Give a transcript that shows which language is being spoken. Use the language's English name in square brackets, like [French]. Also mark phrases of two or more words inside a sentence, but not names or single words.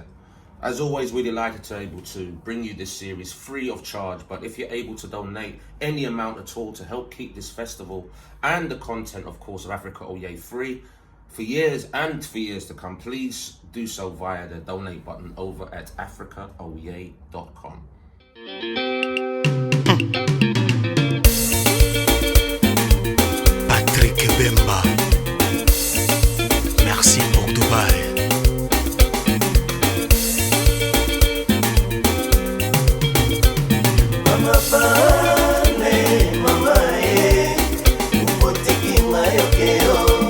[English] As always, we're delighted to be able to bring you this series free of charge, but if you're able to donate any amount at all to help keep this festival and the content, of course, of Africa Oye free for years and for years to come, please do so via the donate button over at africaoye.com. [French] Patrick Bemba, merci pour Dubaï. [Lingala] Mama pane, mama upotiki mayokeo.